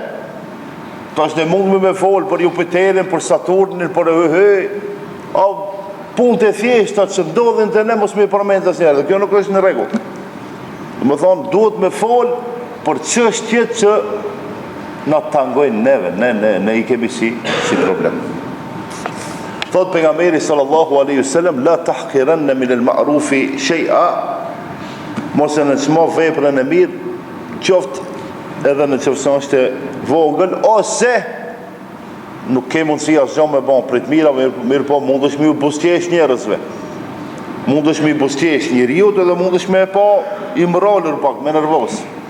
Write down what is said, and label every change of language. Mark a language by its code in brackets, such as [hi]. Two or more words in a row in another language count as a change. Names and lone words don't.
[sq] Tash ne mund me fol për Jupiterin, për Saturnin, për punë të thjeshta që ndodhin te ne mos më përmend asnjëherë. Kjo nuk është në rregull. Do të thonë duhet me fol për çështjet që na tangojnë neve, ne i kemi si problem. Thot pejgamberi [ar] صلى الله عليه وسلم, لا تحقرن من المعروف شيئا, [sq] mos e nëçmo veprën e mirë, qoftë edhe në qoftë është vogël, ose nuk ke mundësi asgjë me bon për të mira, mirë po mundesh me u buzëqesh njerëzve. Mundesh me i buzëqesh njeriu edhe mundesh me pa i mrolur pak, me nervoz.